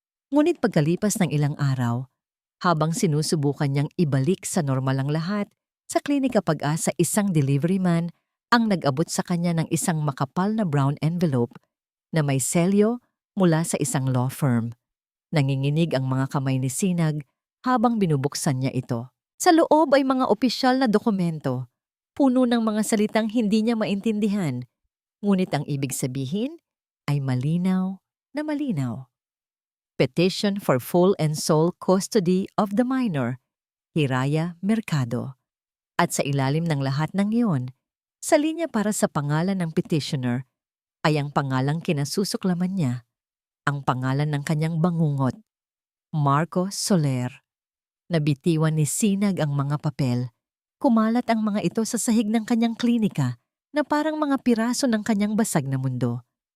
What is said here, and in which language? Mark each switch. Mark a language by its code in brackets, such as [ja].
[tl] Ngunit pagkalipas ng ilang araw, habang sinusubukan niyang ibalik sa normal ang lahat, sa Klinika Pag-asa isang delivery man ang nag-abot sa kanya ng isang makapal na brown envelope na may selyo mula sa isang law firm. Nanginginig ang mga kamay ni Sinag habang binubuksan niya ito. Sa loob ay mga opisyal na dokumento, puno ng mga salitang hindi niya maintindihan, ngunit ang ibig sabihin ay malinaw na malinaw. [en] Petition for full and sole custody of the minor, Hiraya Mercado. [tl] At sa ilalim ng lahat ng iyon, sa linya para sa pangalan ng petitioner, ay ang pangalang kinasusuklaman niya, ang pangalan ng kanyang bangungot, Marco Soler. Nabitiwan ni Sinag ang mga papel. Kumalat ang mga ito sa sahig ng kanyang klinika na parang mga piraso ng kanyang basag na mundo.